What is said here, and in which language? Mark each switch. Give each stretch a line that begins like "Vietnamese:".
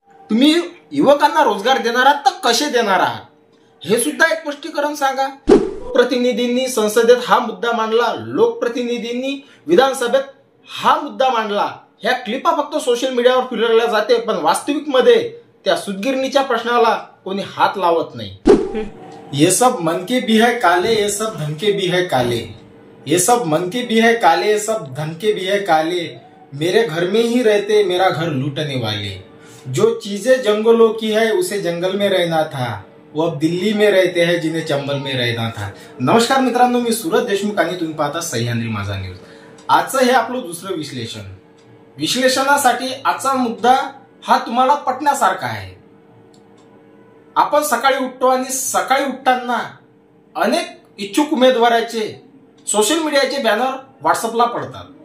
Marathi: तुम्ही युवकांना रोजगार देणार आहात तर कसे देणार आहात हे सुद्धा एक स्पष्टीकरण सांगा। प्रतिनिधींनी संसदेत हा मुद्दा मांडला, लोकप्रतिनिधींनी विधानसभेत हा मुद्दा मांडला। ह्या क्लिपा फक्त सोशल मीडियावर फिरवल्या जाते, पण वास्तविक मध्ये त्या सुदगिरणीच्या प्रश्नाला कोणी हात लावत नाही।
Hindi: ये सब मन के भी है काले, ये सब धन के भी है काले। ये सब मन के भी है काले, ये सब धन के भी है काले। मेरे घर में ही रहते मेरा घर लूटने वाले। जो चीजें जंगलों की है उसे जंगल में रहना था, वो अब दिल्ली में रहते हैं जिन्हें चंबल में रहना था।
Marathi: नमस्कार मित्रांनो, मी सूरज देशमुख आणि तुम्ही पाहता सह्याद्री माझा न्यूज। आजचं हे आपलं दुसरं विश्लेषणासाठी आजचा मुद्दा हा तुम्हाला पटण्यासारखा आहे। आपण सकाळी उठतो आणि सकाळी उठताना अनेक इच्छुक उमेदवाराचे सोशल मीडियाचे बॅनर व्हॉट्सअपला पडतात।